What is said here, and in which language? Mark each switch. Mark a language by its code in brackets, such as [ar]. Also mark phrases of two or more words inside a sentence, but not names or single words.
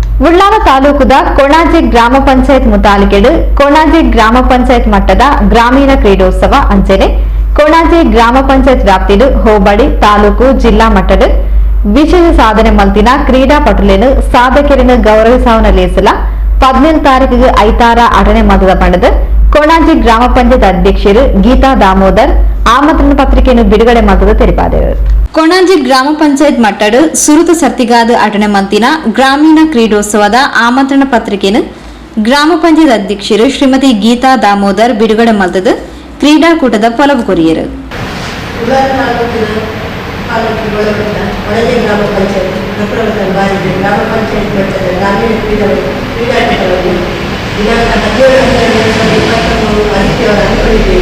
[tcy] ಉಳ್ಳಾಲ ತಾಲೂಕುದ ಕೊಣಾಜೆ ಗ್ರಾಮ ಪಂಚಾಯತ್ ಮುತಾಲಿಕೆಡು ಕೊಣಾಜೆ ಗ್ರಾಮ ಪಂಚಾಯತ್ ಮಟ್ಟದ ಗ್ರಾಮೀಣ ಕ್ರೀಡೋತ್ಸವ ಅಂಚನೆ ಕೊಣಾಜೆ ಗ್ರಾಮ ಪಂಚಾಯತ್ ವ್ಯಾಪ್ತಿಡು ಹೋಬಳಿ ತಾಲೂಕು ಜಿಲ್ಲಾ ಮಟ್ಟದ ವಿಶೇಷ ಸಾಧನೆ ಮಲ್ತಿನ ಕ್ರೀಡಾಪಟುలను ಸಾಧಕರನ್ನು ಗೌರವಿಸುವನ ಲೇಸಲ 17 ತಾರೀಕಿಗೆ ಐತಾರ ಅಟನೆ ಮತದ ಪಂಡದ ಕೊಣಾಜೆ ಗ್ರಾಮ ಪಂಚಾಯತ್ ಅಧ್ಯಕ್ಷರು ಗೀತಾ ದಾಮೋದರ್ [kn] ಆಮಂತ್ರಣ ಪತ್ರಿಕೆಯನ್ನು ಬಿಡುಗಡೆ [tcy] ಮತದ ತೆರಿಪಾದರು. ಕೊಣಾಜೆ ಗ್ರಾಮ ಪಂಚಾಯತ್ ಮಟ್ಟದ ಸುರುತ ಸರ್ತಿಗಾದ ಅಟನೆ ಮಂತಿನ ಗ್ರಾಮೀಣ ಕ್ರೀಡೋತ್ಸವದ [kn] ಆಮಂತ್ರಣ ಪತ್ರಿಕೆಯನ್ನು [tcy] ಗ್ರಾಮ ಪಂಚಾಯತ್ ಅಧ್ಯಕ್ಷರು ಶ್ರೀಮತಿ ಗೀತಾ ದಾಮೋದರ್ ಬಿಡುಗಡೆ ಮತದ ಕ್ರೀಡಾಕೂಟದ ಫಲವು ಕೊರಿಯರು. [kn] ಕೊಣಾಜೆ ಗ್ರಾಮ ಪಂಚಾಯತ್ ಪ್ರಪ್ರಥಮ ಬಾರಿಗೆ ಗ್ರಾಮ ಪಂಚಾಯತ್ ಮಟ್ಟದ ಗ್ರಾಮೀಣ ಕ್ರೀಡಾಕೂಟವನ್ನು ದಿನಾಂಕ 17 ಆದಿತ್ಯವಾರ ಹಮ್ಮಿಕೊಂಡಿದ್ದೇವೆ.